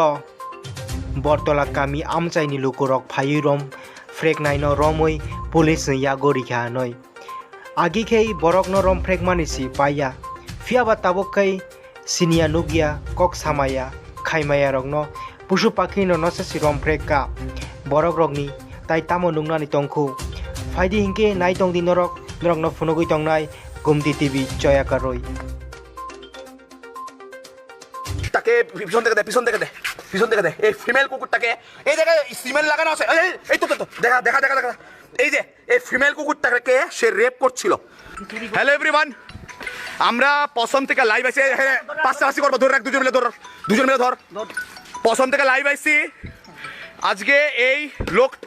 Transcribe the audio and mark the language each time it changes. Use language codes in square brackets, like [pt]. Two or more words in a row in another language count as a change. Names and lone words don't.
[trp] bortola kami amchaini lukurok phayui rom frek naino romoi police yagori khanoi agi khei borok no rom frek manisi paya fiaba tabokai sinia nugia kok samaya khaimaya rokno pusu pakhi no nosasi rom frek ka borok rokni tai tamo nungnani tongkhu faidi hingke nai tongdi norok norokno phunogui tongnai Gumti TV Joya Karoi [bn] তাকে পিছন থেকে দে পিছন থেকে দে এই ফিমেল কুকুরটাকে এই জায়গায় সিমেন্ট লাগানো আছে এই তো দেখা এই যে এই ফিমেল কুকুরটাকে সে রেপ করছিল [en] hello everyone [bn] আমরা পছন্দ থেকে লাইভ আইছি পাশাপাশি করবো ধরে রাখ দুজন মিলে ধর পছন্দ থেকে লাইভ আইছি আজকে এই লোকটা